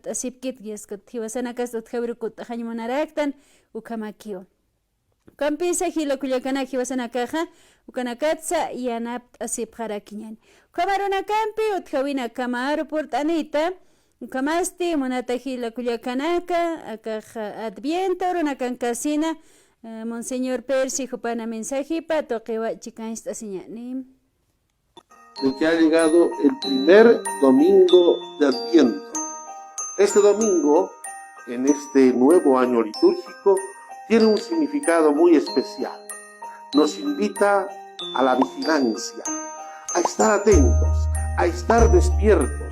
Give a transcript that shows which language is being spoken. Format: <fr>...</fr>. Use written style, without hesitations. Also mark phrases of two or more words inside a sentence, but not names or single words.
<ay>asipkit yaskut hiwasanakas utkawirukuta hañmunaraktan ukamakiwa Kampisa hila kullakanaki hiwasanakaja ukanakatsa yanapt asipqarakiñani kamaruna kampi utkawina kamaru portanita ukamasti munata hila kullakanaka akaja adviento runakankasina Monseñor Percy jupana mensajipa toqiwa chikansta señani.</ay> <es>De que ha llegado el primer domingo de Adviento. Este domingo, en este nuevo año litúrgico, tiene un significado muy especial. Nos invita a la vigilancia, a estar atentos, a estar despiertos.</es>